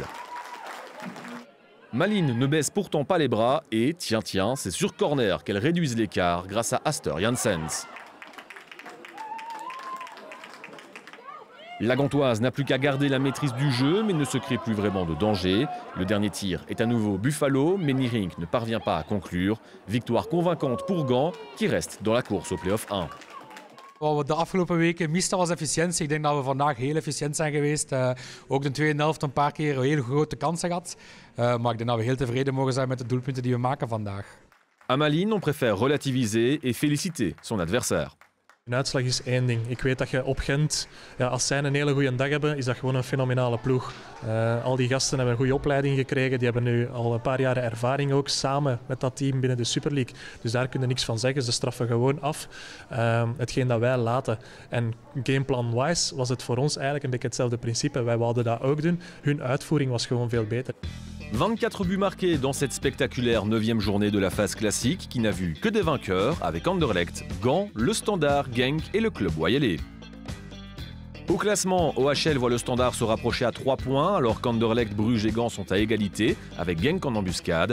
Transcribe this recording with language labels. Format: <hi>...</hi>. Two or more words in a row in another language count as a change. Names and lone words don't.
<fr>Malines ne baisse pourtant pas les bras et, tiens, c'est sur corner qu'elle réduise l'écart grâce à Astor Janssens. La Gantoise n'a plus qu'à garder la maîtrise du jeu, mais ne se crée plus vraiment de danger. Le dernier tir est à nouveau Buffalo, mais Niering ne parvient pas à conclure. Victoire convaincante pour Gand, qui reste dans la course au play-off 1.</fr> <nl>Wat we de afgelopen weken misten was efficiëntie. Ik denk dat we vandaag heel efficiënt zijn geweest. Ook de tweede helft een paar keer heel grote kansen gehad. Maar ik denk dat we heel tevreden mogen zijn met de doelpunten die we maken vandaag.</nl> <fr>À Malines, on préfère relativiser et féliciter son adversaire.</fr> <nl>Een uitslag is één ding. Ik weet dat je op Gent, als zij een hele goede dag hebben, is dat gewoon een fenomenale ploeg. Al die gasten hebben een goede opleiding gekregen. Die hebben nu al een paar jaren ervaring ook samen met dat team binnen de Super League. Dus daar kun je niks van zeggen. Ze straffen gewoon af hetgeen dat wij laten. En gameplan-wise was het voor ons eigenlijk een beetje hetzelfde principe. Wij wilden dat ook doen. Hun uitvoering was gewoon veel beter.</nl> <fr>24 buts marqués dans cette spectaculaire 9e journée de la phase classique qui n'a vu que des vainqueurs avec Anderlecht, Gand, le Standard, Genk et le club Wayele. Au classement, OHL voit le Standard se rapprocher à 3 points alors qu'Anderlecht, Bruges et Gand sont à égalité avec Genk en embuscade.</fr>